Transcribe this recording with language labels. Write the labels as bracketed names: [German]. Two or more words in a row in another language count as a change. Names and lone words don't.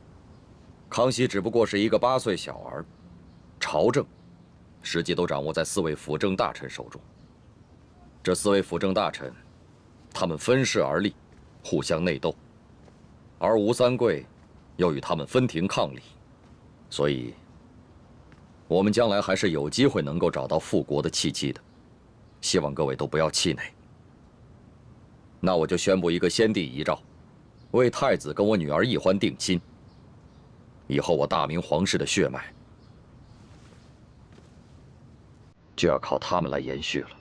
[Chinese] 康熙只不过是一个8岁小兒，朝政实际都掌握在4位辅政大臣手中。这4位辅政大臣，他们分势而立，互相内斗，而吴三桂又与他们分庭抗禮，所以，我們將來還是有機會能夠找到復國的契機的。希望各位都不要氣餒。那我就宣布一個先帝遺詔，為太子跟我女兒奕歡定親。以後我大明皇室的血脈就要靠他們來延續了。